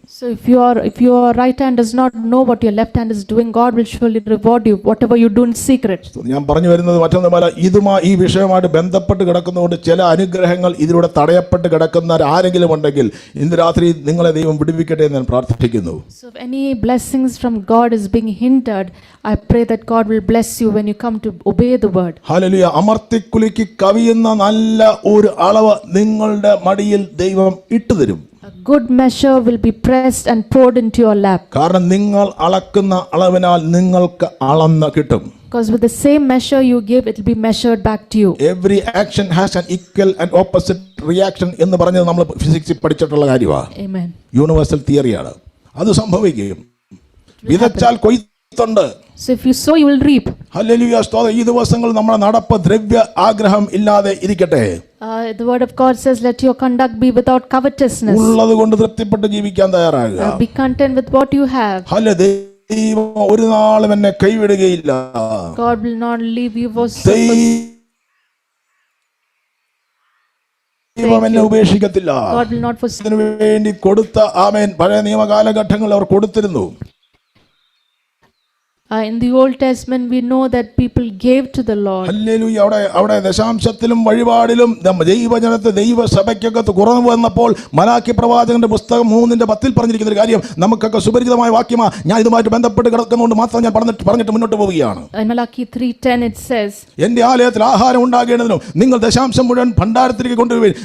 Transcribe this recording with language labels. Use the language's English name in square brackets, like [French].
[English] So if your right hand does not know what your left hand is doing, God will surely reward you whatever you do in secret. [Malayalam] ഞാൻ പറഞ്ഞു വരുന്നത് മറ്റൊന്നുമല്ല, ഈ വിഷയമായിട്ട് ബന്ധപ്പെട്ട് കിടക്കുന്നതുകൊണ്ട് ചില അനുഗ്രഹങ്ങൾ ഇതിലൂടെ തടയപ്പെട്ട് കിടക്കുന്ന ആരെങ്കിലും ഉണ്ടെങ്കിൽ ഇന്ന് രാത്രി നിങ്ങളെ ദൈവം വിടുവിക്കട്ടെ എന്ന് ഞാൻ പ്രാർത്ഥിക്കുന്നു. [English] So if any blessings from God is being hindered, I pray that God will bless you when you come to obey the word. [Malayalam] Hallelujah. അമർത്തിക്കുലുക്കി കവിയുന്ന നല്ല ഒരു അളവ് നിങ്ങളുടെ മടിയിൽ ദൈവം ഇട്ടുതരും. [English] A good measure will be pressed and poured into your lap. [Malayalam] കാരണം നിങ്ങൾ അളക്കുന്ന അളവിനാൽ നിങ്ങൾക്ക് അളന്ന് കിട്ടും. [English] Because with the same measure you give, it will be measured back to you. Every action has an equal and opposite reaction [Malayalam] എന്ന് പറഞ്ഞത് നമ്മൾ ഫിസിക്സിൽ പഠിച്ചിട്ടുള്ള കാര്യമാണ്. [English] Amen. [Malayalam] യൂണിവേഴ്സൽ തിയറിയാണ്. അത് സംഭവിക്കും. വിതച്ചാൽ കൊയ്ത്തുണ്ട്. [English] So if you sow, you will reap. [Malayalam] Hallelujah. സ്തോത്രം. ഈ ദിവസങ്ങൾ നമ്മുടെ നടപ്പ് ദ്രവ്യ ആഗ്രഹം ഇല്ലാതെ ഇരിക്കട്ടെ. [English] The word of God says, let your conduct be without covetousness. [Malayalam] ഉള്ളത് കൊണ്ട് തൃപ്തിപ്പെട്ട് ജീവിക്കാൻ തയ്യാറാകുക. [English] Be content with what you have. [Malayalam] Hallelujah. ദൈവം ഒരു നാളും എന്നെ കൈവിടുകയില്ല. [English] God will not leave you for [Malayalam] ദൈവം എന്നെ ഉപേക്ഷിക്കത്തില്ല. [English] God will not forsake. [Malayalam] അതിനു വേണ്ടി കൊടുത്ത ആമേൻ പഴയ നിയമ കാലഘട്ടങ്ങളിൽ അവർ കൊടുത്തിരുന്നു. [English] In the Old Testament, we know that people gave to the Lord. [Malayalam] Hallelujah. അവിടെ ദശാംശത്തിലും വഴിപാടിലും ദൈവജനത്തെ ദൈവസഭയ്ക്കകത്ത് കുറവ് വന്നപ്പോൾ മലാക്കി പ്രവാചകന്റെ പുസ്തകം 3:10 പറഞ്ഞിരിക്കുന്ന ഒരു കാര്യം നമുക്കൊക്കെ സുപരിചിതമായ വാക്യമാണ്. ഞാൻ ഇതുമായിട്ട് ബന്ധപ്പെട്ട് കിടക്കുന്നതുകൊണ്ട് മാത്രം ഞാൻ പറഞ്ഞിട്ട് മുന്നോട്ട് പോവുകയാണ്. [English] In Malachi 3:10 it says, [Malayalam] എന്റെ ആലയത്തിൽ ആഹാരം ഉണ്ടാകേണ്ടതിനും നിങ്ങൾ ദശാംശം മുഴുവൻ ഭണ്ഡാരത്തിലേക്ക് കൊണ്ടുവരുവിൻ.